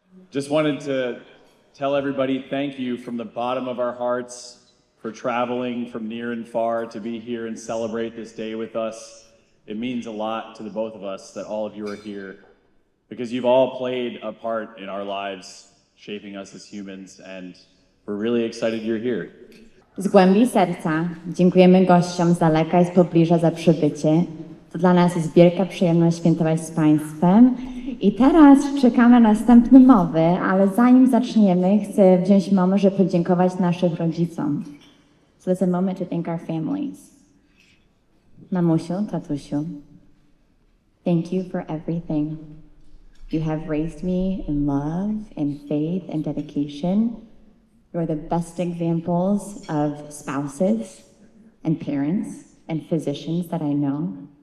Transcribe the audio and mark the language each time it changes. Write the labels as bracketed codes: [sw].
[en] Just wanted to tell everybody thank you from the bottom of our hearts for traveling from near and far to be here and celebrate this day with us. It means a lot to the both of us that all of you are here because you've all played a part in our lives, shaping us as humans, and we're really excited you're here. [pl] Z głębi serca dziękujemy gościom z daleka i z pobliża za przybycie. To dla nas jest wielka przyjemność świętować z Państwem. I teraz czekamy na następne mowy, ale zanim zaczniemy, chcę wziąć moment, żeby podziękować naszym rodzicom. [en] So it's a moment to thank our families. [pl] Mamusiu, tatusiu, [en] thank you for everything. You have raised me in love, in faith, and dedication. You're the best examples of spouses and parents and physicians that I know.